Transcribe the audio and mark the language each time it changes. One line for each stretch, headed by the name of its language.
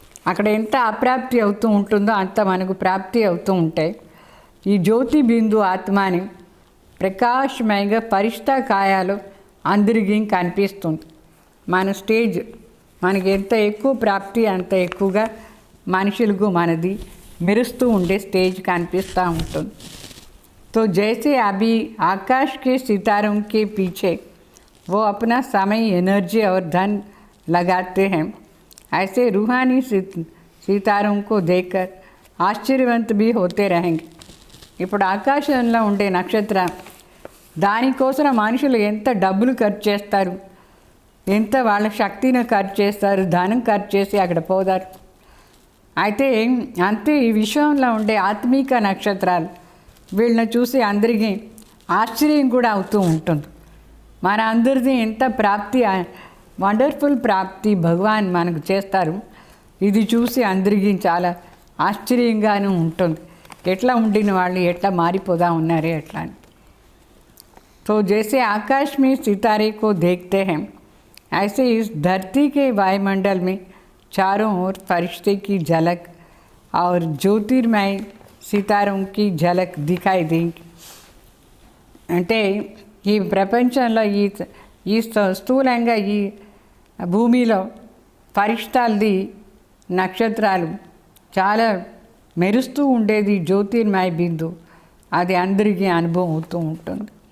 Telugu: అక్కడ ఎంత అప్రాప్తి అవుతూ ఉంటుందో అంత మనకు ప్రాప్తి అవుతూ ఉంటాయి. ఈ జ్యోతి బిందు ఆత్మని ప్రకాశమయంగా పరిష్ట కాయాలు అందరికీ కనిపిస్తుంది. మన స్టేజ్ మనకి ఎంత ఎక్కువ ప్రాప్తి అంత ఎక్కువగా మనుషులకు మనది మెరుస్తూ ఉండే స్టేజ్ కనిపిస్తూ ఉంటుంది.
Hindi: तो जैसे अभी आकाश के सितारों के पीछे वो अपना समय एनर्जी और धन लगाते हैं, ऐसे रूहानी सितारों को देखकर आश्चर्यवंत भी होते रहेंगे.
Telugu: ఇప్పుడు ఆకాశంలో ఉండే నక్షత్రం దానికోసం మనుషులు ఎంత డబ్బులు ఖర్చు చేస్తారు, ఎంత వాళ్ళ శక్తిని ఖర్చు చేస్తారు, ధనం ఖర్చు చేసి అక్కడ పోతారు. అయితే అంతే ఈ విశ్వంలో ఉండే ఆత్మీక నక్షత్రాలు వీళ్ళని చూసి అందరికీ ఆశ్చర్యం కూడా అవుతూ ఉంటుంది. మన అందరిది ఎంత ప్రాప్తి, వండర్ఫుల్ ప్రాప్తి భగవాన్ మనకు చేస్తారు. ఇది చూసి అందరికీ చాలా ఆశ్చర్యంగానూ ఉంటుంది, ఎట్లా ఉండిన వాళ్ళు ఎట్లా మారిపోదా ఉన్నారే ఎట్లా అని.
Hindi: तो जैसे आकाश में सितारे को देखते हैं ऐसे इस धरती के वायुमंडल में चारों ओर फरिश्ते की झलक और ज्योतिर्मय सितारों की झलक दिखाई देंगी.
Telugu: అంటే ఈ ప్రపంచంలో ఈ స్థూలంగా ఈ భూమిలో ఫరిష్టాలది నక్షత్రాలు చాలా మెరుస్తూ ఉండేది జ్యోతిర్మయ బిందు, అది అందరికీ అనుభవం అవుతూ ఉంటుంది.